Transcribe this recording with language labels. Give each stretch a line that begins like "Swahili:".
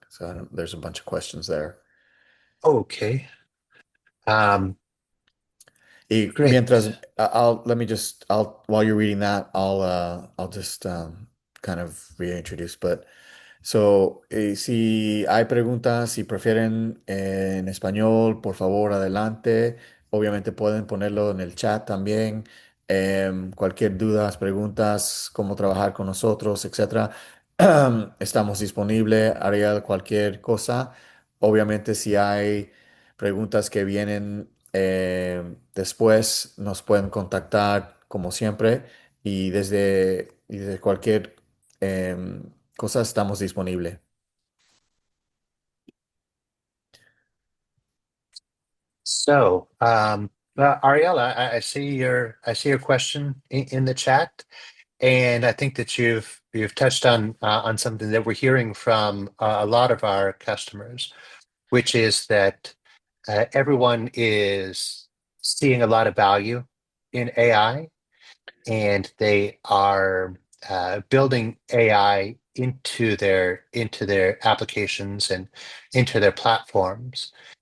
English: So there's a bunch of questions there. Okay.
Spanish: Y
English: Great.
Spanish: mientras,
English: while you're reading that, I'll just kind of reintroduce. But
Spanish: si hay preguntas, si prefieren en español, por favor, adelante. Obviamente pueden ponerlo en el chat también. Cualquier dudas, preguntas, cómo trabajar con nosotros, etcétera. Estamos disponibles, Ariel, cualquier cosa. Obviamente, si hay preguntas que vienen después, nos pueden contactar como siempre y desde cualquier cosa estamos disponibles.
English: So, Ariel, I see your question in the chat, and I think that you've touched on something that we're hearing from a lot of our customers, which is that everyone is seeing a lot of value in AI, and they are building AI into their applications and into their platforms.